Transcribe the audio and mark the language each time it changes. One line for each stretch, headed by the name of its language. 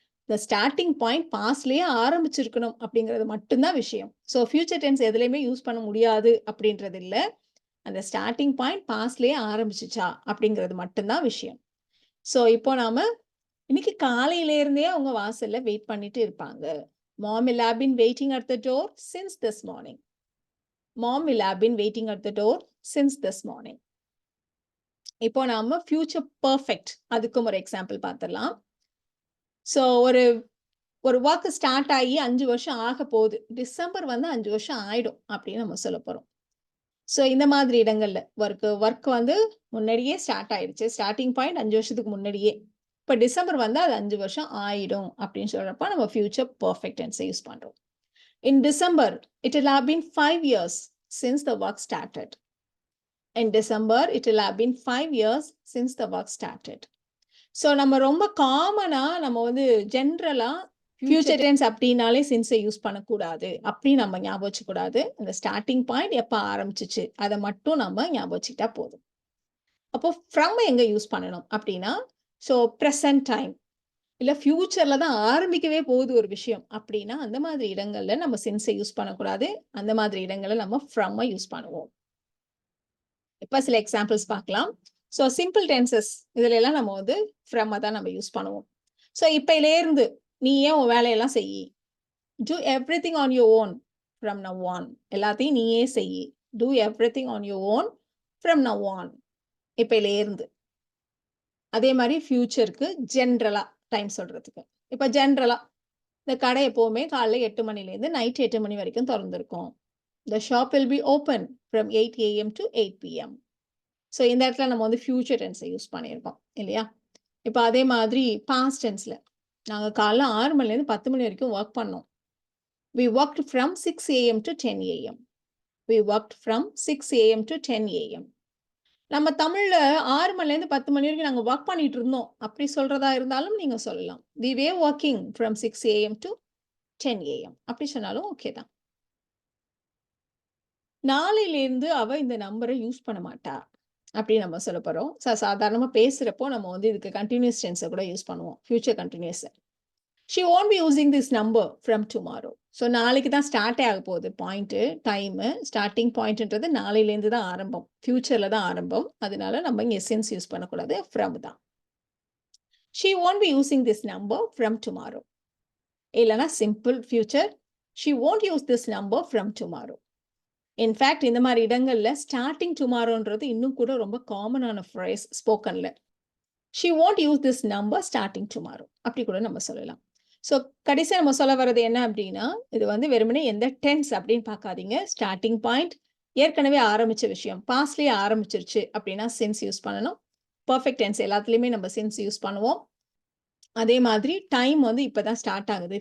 Tamil: இந்த starting point பாஸ்ட்லயே ஆரம்பிச்சிருக்கணும் அப்படிங்கிறது மட்டும் தான் விஷயம். ஸோ ஃபியூச்சர் டென்ஸ் எதுலயுமே யூஸ் பண்ண முடியாது அப்படின்றது இல்ல. அந்த ஸ்டார்ட்டிங் பாயிண்ட் பாஸ்ட்லயே ஆரம்பிச்சுச்சா அப்படிங்கிறது மட்டும் தான் விஷயம். ஸோ இப்போ நாம இன்னைக்கு காலையில இருந்தே அவங்க வாசல்ல வெயிட் பண்ணிட்டு இருப்பாங்க.
English: Mom will have been waiting at the door since this morning. Mom will have been waiting at the door since this morning.
Tamil: இப்போ நாம ஃபியூச்சர் பெர்ஃபெக்ட் அதுக்கும் ஒரு எக்ஸாம்பிள் பார்த்துடலாம். ஸோ ஒரு ஒரு வொர்க் ஸ்டார்ட் ஆகி 5 வருஷம் ஆக போகுது. டிசம்பர் வந்து 5 வருஷம் ஆயிடும் அப்படின்னு நம்ம சொல்லப் போறோம். ஸோ இந்த மாதிரி இடங்கள்ல ஒர்க் வந்து முன்னாடியே ஸ்டார்ட் ஆயிடுச்சு. ஸ்டார்ட்டிங் பாயிண்ட் 5 வருஷத்துக்கு முன்னாடியே. இப்ப டிசம்பர் வந்தா அது 5 வருஷம் ஆயிடும் அப்படின்னு சொல்றப்ப நம்ம ஃபியூச்சர் பெர்ஃபெக்ட் டென்ஸை யூஸ் பண்றோம்.
English: In December, it will have been 5 years since the work started. In December, it will have been 5 years since the work started.
Tamil: So நம்ம ரொம்ப காமனா நம்ம வந்து ஜென்ரலா ஃபியூச்சர் டென்ஸ் அப்படின்னாலே சின்ஸை யூஸ் பண்ணக்கூடாது. அப்படி நம்ம ஞாபகம் வச்சுக்கூடாது. அந்த ஸ்டார்ட்டிங் பாயிண்ட் எப்ப ஆரம்பிச்சுச்சு அதை மட்டும் நம்ம ஞாபகம் வச்சுக்கிட்டா போதும். அப்போ ஃப்ரம் எங்க யூஸ் பண்ணணும் அப்படின்னா, ஸோ ப்ரெசன்ட் டைம் இல்ல ஃபியூச்சர்ல தான் ஆரம்பிக்கவே போகுது ஒரு விஷயம் அப்படின்னா, அந்த மாதிரி இடங்கள்ல நம்ம சின்ஸை யூஸ் பண்ணக்கூடாது. அந்த மாதிரி இடங்கள்ல நம்ம ஃப்ரம் யூஸ் பண்ணுவோம். இப்ப சில எக்ஸாம்பிள்ஸ் பார்க்கலாம். ஸோ சிம்பிள் டென்சஸ் இதுல எல்லாம் நம்ம வந்து ஃப்ரம் தான் நம்ம யூஸ் பண்ணுவோம். ஸோ இப்பையிலேருந்து நீயே உன் வேலையெல்லாம் செய்யி.
English: Do everything on your own from now on.
Tamil: எல்லாத்தையும் நீயே செய்யி.
English: Do everything on your own from now on.
Tamil: இப்பையிலேருந்து. அதே மாதிரி ஃபியூச்சருக்கு ஜென்ரலா டைம் சொல்றதுக்கு. இப்ப ஜென்ரலா இந்த கடை எப்பவுமே காலைல 8 மணிலேருந்து நைட் 8 மணி வரைக்கும் திறந்திருக்கும்.
English: The shop will be open from 8 AM to 8 PM.
Tamil: So இந்த இடத்துல நம்ம வந்து ஃபியூச்சர் டென்ஸை யூஸ் பண்ணியிருக்கோம் இல்லையா? இப்போ அதே மாதிரி பாஸ்ட் டென்ஸ்ல நாங்க காலைல 6 மணிலேருந்து 10 மணி வரைக்கும் ஒர்க் பண்ணோம்.
English: We worked from 6 AM to 10 AM. We worked from 6 AM to 10 AM.
Tamil: நம்ம தமிழ்ல 6 மணிலேருந்து 10 மணி வரைக்கும் நாங்க ஒர்க் பண்ணிட்டு இருந்தோம். அப்படி சொல்றதா இருந்தாலும் நீங்க சொல்லலாம்.
English: We were working from 6 AM to 10 AM.
Tamil: அப்படி சொன்னாலும் ஓகே தான். நாளையிலேருந்து அவ இந்த நம்பரை யூஸ் பண்ண மாட்டா. அப்படி நம்ம சொல்லப் போறோம். சாதாரணமா பேசுறப்போ நம்ம வந்து இதுக்கு கன்டினியூஸ் டென்ஸை கூட யூஸ் பண்ணுவோம். Future continuous.
English: She won't be using this number from tomorrow.
Tamil: So நாளைக்கு தான் ஸ்டார்ட்டே ஆக போகுது பாயிண்ட்டு, டைமு. ஸ்டார்டிங் பாயிண்ட்ன்றது நாளையிலேருந்து தான் ஆரம்பம். ஃபியூச்சர்ல தான் ஆரம்பம். அதனால நம்ம இங்கே சின்ஸ் யூஸ் பண்ணக்கூடாது. ஃப்ரம் தான்.
English: She won't be using this number from tomorrow.
Tamil: இல்லைன்னா simple future.
English: She won't use this number from tomorrow.
Tamil: In fact இந்த மாதிரி இடங்கள்ல ஸ்டார்டிங் டுமாரோன்றது இன்னும் கூட ரொம்ப காமனான phrase ஸ்போக்கன்ல.
English: She won't use this number starting tomorrow.
Tamil: அப்படி கூட நம்ம சொல்லலாம். ஸோ கடைசியா நம்ம சொல்ல வர்றது என்ன அப்படின்னா, இது வந்து வெறுமனே எந்த டென்ஸ் அப்படின்னு பார்க்காதீங்க. ஸ்டார்டிங் பாயிண்ட் ஏற்கனவே ஆரம்பிச்ச விஷயம். பாஸ்ட்லயே ஆரம்பிச்சிருச்சு அப்படின்னா சின்ஸ் யூஸ் பண்ணணும். பெர்ஃபெக்ட் டென்ஸ் எல்லாத்துலயுமே நம்ம சின்ஸ் யூஸ் பண்ணுவோம். அதே மாதிரி டைம் வந்து இப்பதான் ஸ்டார்ட் ஆகுது.